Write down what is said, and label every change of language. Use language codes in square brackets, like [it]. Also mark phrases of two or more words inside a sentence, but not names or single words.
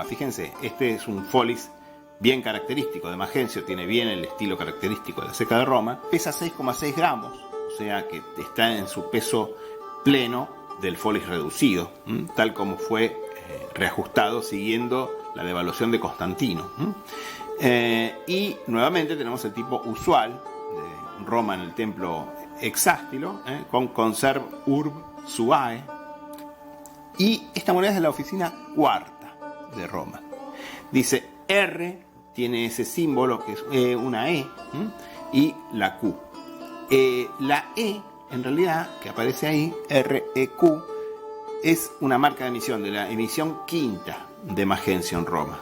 [es] Fíjense, este es un folis bien característico de Magencio, tiene bien el estilo característico de la ceca de Roma, pesa 6,6 gramos, o sea que está en su peso pleno del folis reducido, tal como fue reajustado siguiendo la devaluación de Constantino. Y nuevamente tenemos el tipo usual de Roma en el templo hexástilo, con [la] conserv urb suae, [es] y esta moneda es de la oficina cuarta de Roma. Dice R, tiene ese símbolo que es una E, y la Q. La E, en realidad, que aparece ahí, REQ, es una marca de emisión, de la emisión quinta de Magencio en Roma.